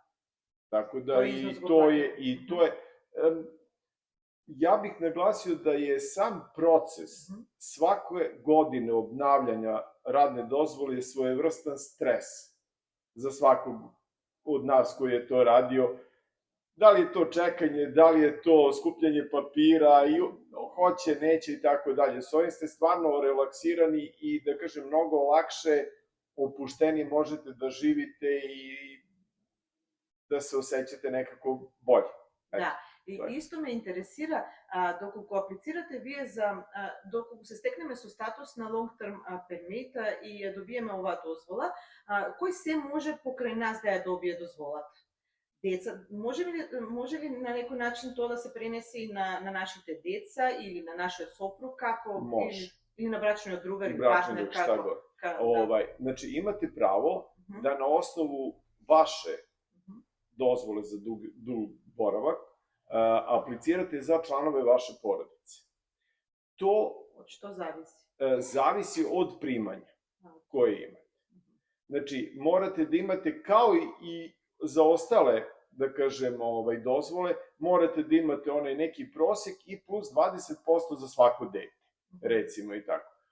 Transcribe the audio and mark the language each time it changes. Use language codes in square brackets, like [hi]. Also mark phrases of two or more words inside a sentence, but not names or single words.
[mk] Така да и тоа е [sr] ја бих нагласио да е сам процес сваке године обнављања радне дозволе е своеврстан стрес за сваког од нас кој е то радио. Da li je to čekanje, da li je to skupljanje papira, i hoće, neće i tako dalje. S ovim ste stvarno relaksirani i, da kažem, mnogo lakše, opušteni možete da živite i da se osjećate nekako bolje. Da, [mk] И исто ме интересира, доколку аплицирате вие за, доколку се стекнеме со статус на [en] long term permit [mk] и ја добиеме оваа дозвола, кој се може покрај нас да ја добие дозволата? Деца, може ли на некој начин тоа да се пренесе и на нашите деца или на нашиот сопруг, како Може. или на брачниот другар или [sr] Bračni [mk] партнер, [sr] drug, šta [mk] како? [sr] god. Znači, imate pravo Mhm. da na osnovu vaše Mhm. dozvole za dug boravak aplicirate za članove vaše porodice. To [mk] Од што зависи? [sr] zavisi od primanja koje imate. Znači, morate da imate, kao i za ostale, da kažem, dozvole, morate da imate onaj neki prosek i plus 20% za svako dete, recimo i tako.